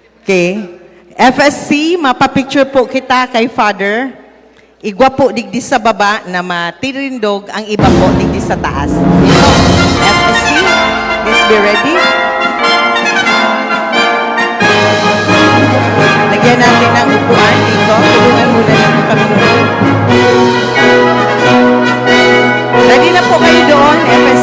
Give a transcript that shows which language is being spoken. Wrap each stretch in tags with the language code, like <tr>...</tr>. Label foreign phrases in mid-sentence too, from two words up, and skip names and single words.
<en>Okay.</en> <bik>FSC, mapapicture po kita kay Father. Igwa po digdi sa baba na matirindog ang iba po digdi sa taas.</bik> <tl>Ito, FSC,</tl> <en>please be ready.</en> <tl>Lagyan natin ng upuan dito. Tulungan muna dito kami noon. Ready na po kayo doon, FSC.</tl>